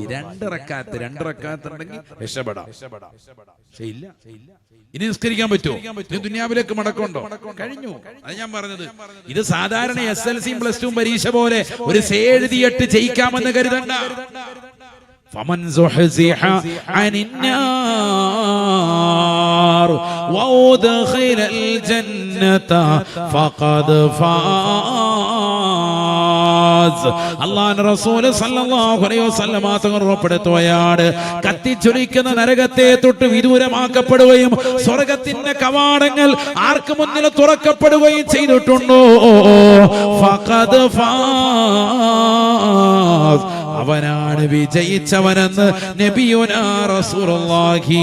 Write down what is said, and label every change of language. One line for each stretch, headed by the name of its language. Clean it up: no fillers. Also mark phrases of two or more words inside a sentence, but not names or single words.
Malayalam: 2 റക്അത്ത് ഉണ്ടെങ്കിൽ രക്ഷപ്പെടാം. ഇല്ല, ഇനി നിസ്കരിക്കാൻ പറ്റുമോ? ദുനിയാവിലേക്ക് മടക്കമുണ്ടോ? കഴിഞ്ഞു. അത് ഞാൻ പറഞ്ഞത്, ഇത് സാധാരണ SSLCയും +2 പരീക്ഷ പോലെ ഒരു എഴുതിയിട്ട് ജയിക്കാമെന്ന് കരുതണ്ട.
Arabic: فمن زحزح عن النار وأدخل الجنة فقد فاز.
Malayalam: അല്ലാഹുവിന്റെ റസൂൽ
Arabic: صلى الله عليه وسلم
Malayalam: തങ്ങൾ ഉറപ്പെടുത്തുകയാണ്, കത്തിജ്വലിക്കുന്ന നരകത്തെ തൊട്ട് വിദൂരമാക്കപ്പെടുകയും സ്വർഗ്ഗത്തിന്റെ കവാടങ്ങൾ ആർക്ക് മുന്നിൽ തുറക്കപ്പെടുകയും ചെയ്തിട്ടുണ്ടോ
Arabic: فقد فاز,
Malayalam: അവനാണ് വിജയിച്ചവനെന്ന്
Arabic: نبينا رسول الله.